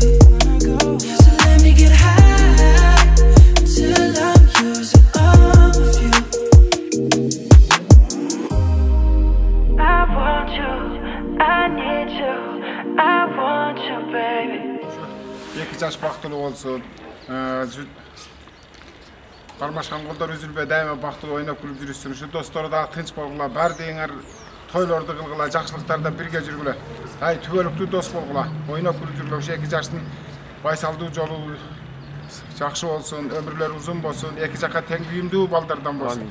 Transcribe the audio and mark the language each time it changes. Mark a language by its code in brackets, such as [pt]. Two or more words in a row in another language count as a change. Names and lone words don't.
[en] So let me get high until I'm using all of you. I want you, I need you, I want you, baby. [ky] 2 жаш бактылуу болсун. Кармашкан колдор үзүлбөй дайыма бактылуу ойноп күлүп жүрүшсүн. Ушу достору дагы тынч болгула, баардыгыңар тойлорду кылгыла, жакшылыктарда бирге жүргүлө. Ай түбөлүктүү дос болгула, ойноп күлүп жүргүлө. Ушу 2 жаштын байсалдуу жолу жакшы болсун, өмүрлөрү узун болсун, 2 жакка тең үйүмдүү балдардан болсун.